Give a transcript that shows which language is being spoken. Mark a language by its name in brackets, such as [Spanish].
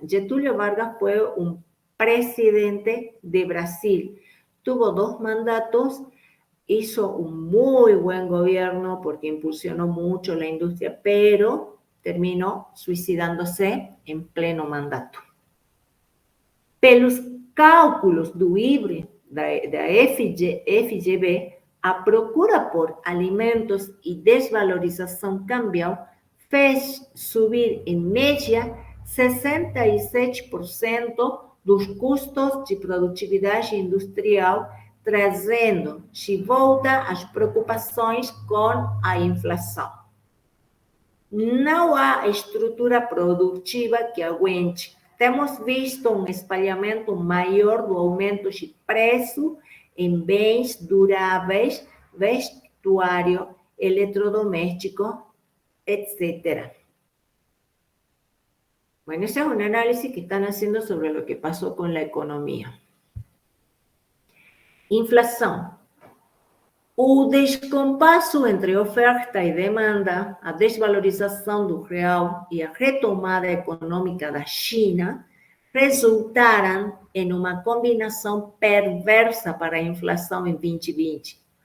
[Spanish] Getúlio Vargas fue un presidente de Brasil. Tuvo 2 mandatos, hizo un muy buen gobierno porque impulsionó mucho la industria, pero terminó suicidándose en pleno mandato. [Portuguese] Pelos cálculos do IBRE, da FGV, a procura por alimentos e desvalorização cambial fez subir, em média, 67% dos custos de produtividade industrial, trazendo de volta as preocupações com a inflação. Não há estrutura produtiva que aguente. Temos visto um espalhamento maior do aumento de preço em bens duráveis, vestuário, eletrodoméstico, etc. [Spanish] Bueno, ese es un análisis que están haciendo sobre lo que pasó con la economía. Inflação. [Portuguese] O descompasso entre oferta e demanda, a desvalorização do real e a retomada econômica da China resultaram em uma combinação perversa para a inflação em 2020.